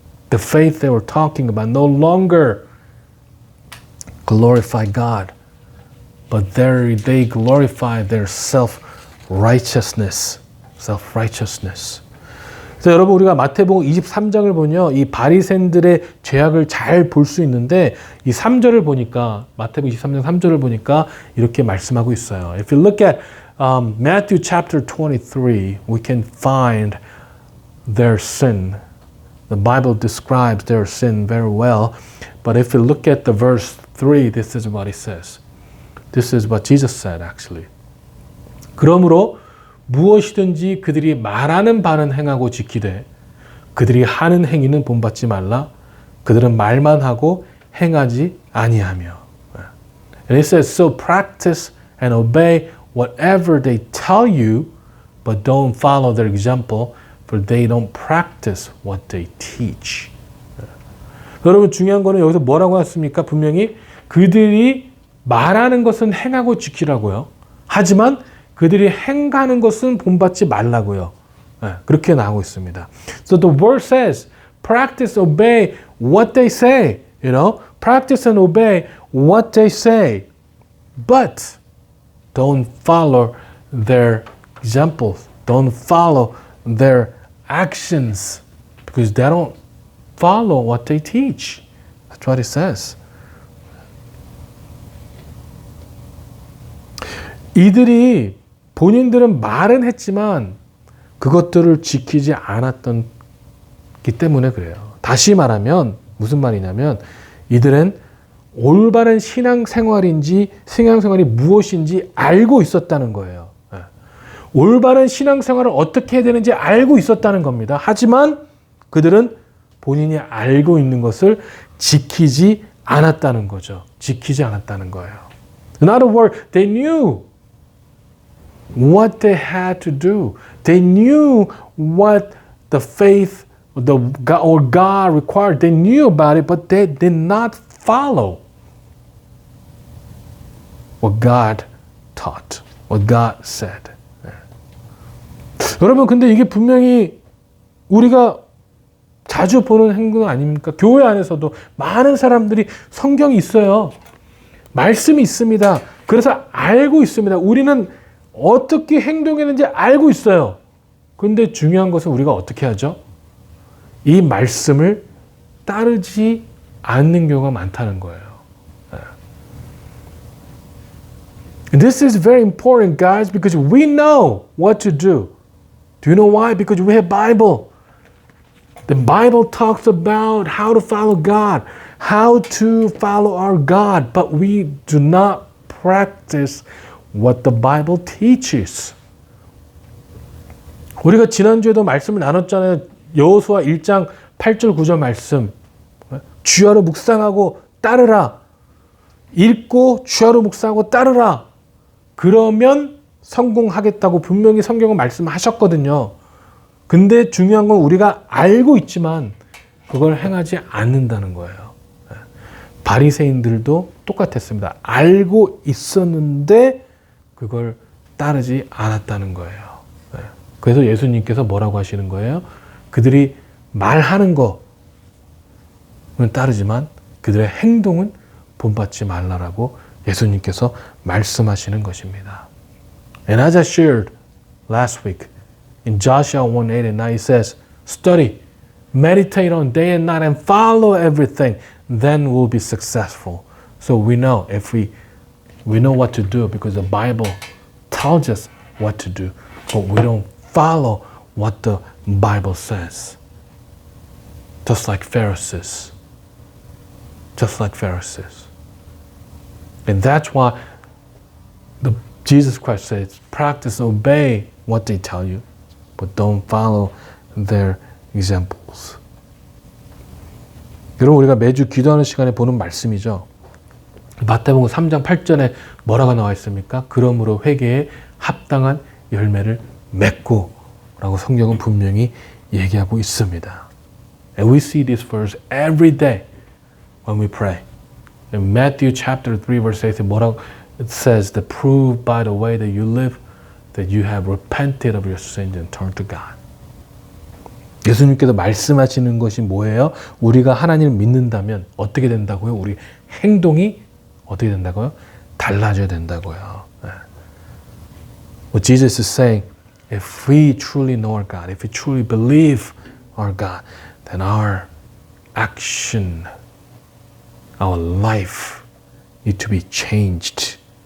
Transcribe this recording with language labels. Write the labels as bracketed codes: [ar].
[en] The faith they were talking about no longer glorify God, but they glorify their self-righteousness. [ko] 그래서 여러분, 우리가 마태복음 23장을 보면요, 이 바리새인들의 죄악을 잘 볼 수 있는데 이 3절을 보니까, 마태복음 23장 3절을 보니까 이렇게 말씀하고 있어요. [en] If you look at Matthew chapter 23, we can find their sin. The Bible describes their sin very well. But if you look at the verse 3, this is what it says. This is what Jesus said, actually. [ko] 그러므로 무엇이든지 그들이 말하는 바는 행하고 지키되 그들이 하는 행위는 본받지 말라. 그들은 말만 하고 행하지 아니하며. [en] And it says, so practice and obey whatever they tell you, but don't follow their example, for they don't practice what they teach. [ko] 여러분 중요한 거는 여기서 뭐라고 했습니까? 분명히 그들이 말하는 것은 행하고 지키라고요. 하지만 그들이 행하는 것은 본받지 말라고요. 그렇게 나오고 있습니다. [en] So the word says, practice, obey what they say. You know, practice and obey what they say. But don't follow their examples. Don't follow their actions. Because they don't follow what they teach. That's what it says. [ko] 이들이 본인들은 말은 했지만 그것들을 지키지 않았기 때문에 그래요. 다시 말하면 무슨 말이냐면 이들은 올바른 신앙생활인지 신앙생활이 무엇인지 알고 있었다는 거예요. 올바른 신앙생활을 어떻게 해야 되는지 알고 있었다는 겁니다. 하지만 그들은 본인이 알고 있는 것을 지키지 않았다는 거죠. 지키지 않았다는 거예요. [en] In other words, they knew what they had to do. They knew what the faith or God required. They knew about it, but they did not follow what God taught, what God said. [ko] 여러분, 근데 이게 분명히 우리가 자주 보는 행동 아닙니까? 교회 안에서도 많은 사람들이 성경이 있어요. 말씀이 있습니다. 그래서 알고 있습니다. 우리는 어떻게 행동했는지 알고 있어요. 근데 중요한 것은 우리가 어떻게 하죠? 이 말씀을 따르지 않는 경우가 많다는 거예요. [en] And this is very important, guys, because we know what to do. Do you know why? Because we have Bible. The Bible talks about how to follow God, how to follow our God, but we do not practice what the Bible teaches. [ko] 우리가 지난주에도 말씀을 나눴잖아요. 여호수아 1장 8절 9절 말씀. 주야로 묵상하고 따르라. 읽고 주야로 묵상하고 따르라. 그러면 성공하겠다고 분명히 성경은 말씀하셨거든요. 근데 중요한 건 우리가 알고 있지만 그걸 행하지 않는다는 거예요. 바리새인들도 똑같았습니다. 알고 있었는데 그걸 따르지 않았다는 거예요. 그래서 예수님께서 뭐라고 하시는 거예요? 그들이 말하는 거는 따르지만 그들의 행동은 본받지 말라라고 예수님께서 말씀하시는 것입니다. [en] And as I shared last week, in Joshua 1:8 and 9, it says, study, meditate on day and night, and follow everything. Then we'll be successful. So we know if we know what to do because the Bible tells us what to do, but we don't follow what the Bible says. Just like Pharisees. Just like Pharisees. And that's why Jesus Christ says, practice, obey what they tell you, but don't follow their examples. [ko] 여러분, 우리가 매주 기도하는 시간에 보는 말씀이죠. 마태복음 3장 8절에 뭐라고 나와 있습니까? 그러므로 회개에 합당한 열매를 맺고 라고 성경은 분명히 얘기하고 있습니다. [en] And we see this verse every day when we pray. In Matthew chapter 3 verse 8 [ko] 뭐라고 [en] it says that prove by the way that you live that you have repented of your sins and turned to God. [ko] 예수님께서 말씀하시는 것이 뭐예요? 우리가 하나님을 믿는다면 어떻게 된다고요? 우리 행동이 어떻게 된다고요? 달라져야 된다고요. [en] What Jesus is saying, if we truly know our God, if we truly believe our God, then our action, our life need to be changed.